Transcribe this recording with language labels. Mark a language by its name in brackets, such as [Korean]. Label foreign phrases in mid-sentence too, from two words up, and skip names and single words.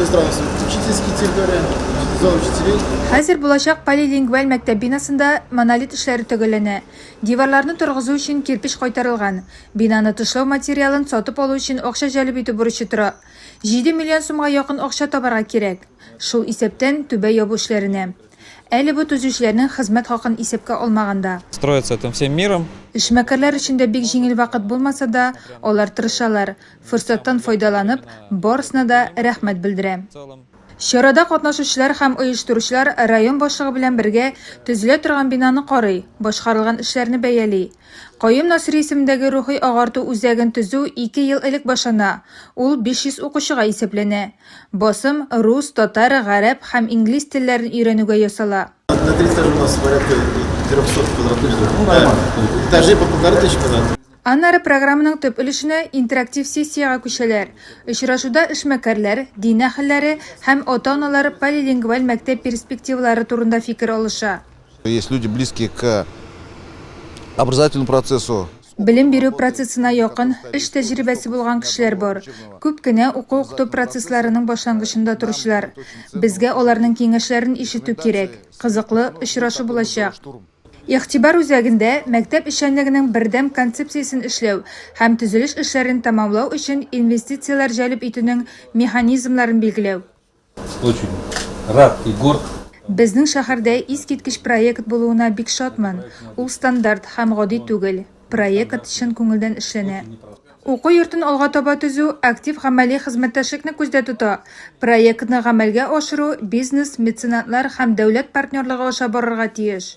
[Tatar] Хәзер булачак полилингваль мәктәп бинасында монолит эшләре төгәлләнә. Диварларны торгызу өчен кирпич кайтарылган. Бинаны тышлау материалын сатып алу өчен акча җәлеп итү бурычы тора. 7 миллион сумга якын акча табарга кирәк. Шул исәптән түбә ябу эшләренә. Әле бу төзүчеләрнең хезмәт хакын исәпкә алмаганда. [Russian] Строится этим всем миром. [Tatar] Эшмәкәрләр өчен дә бик җиңел вакыт булмаса да, алар тырышалар. Форсаттан файдаланып, барысына да рәхмәт белдерә. Чарада катнашучылар һәм оештыручылар район башлыгы белән бергә төзелә торган бинаны карый, башкарылган эшләрне бәяли. Каюм Насыйри исемендәге рухи агарту үзәген төзү 2 ел элек башлана. Ул 500 укучыга исәпләнә. Басым рус, татар, гарәп һәм инглиз телләрен өйрәнүгә ясала. [Russian] На 3 этажа у нас порядка 300 квадратных. Этажей по 1500 квадратов. [Tatar] Аннары программаның төп өлешенә интерактив сессияга күчәләр. Очрашуда эшмәкәрләр, дин әһелләре һәм ата-аналар полилингваль мәктәп перспективалары турында фикер алыша. [Russian] Есть люди близкие к образовательному процессу. [Tatar] Белем бирү процессына якын эш тәҗрибәсе булган кешеләр бар. Күп кенә уку-укыту процессларының башлангычында торучылар. Безгә аларның киңәшләрен ишетү кирәк. Кызыклы очрашу булачак. Игътибар үзәгендә мәктәп эшчәнлегенең бердәм концепциясын эшләү һәм төзелеш эшләрен тәмамлау өчен инвестициялар җәлеп итүнең механизмларын билгеләү. [Russian] Очень рад и горд. [Tatar] Безнең шәһәрдә искиткеч проект булуына бик шатман. Ул стандарт һәм гади түгел. Проект чын күңелдән эшләнә. Уку йортын алга таба төзү актив гамәли хезмәттәшлекне күздә тота. Проектны гамәлгә ашыру бизнес, меценатлар һәм дәүләт партнерлыгы аша барырга тиеш.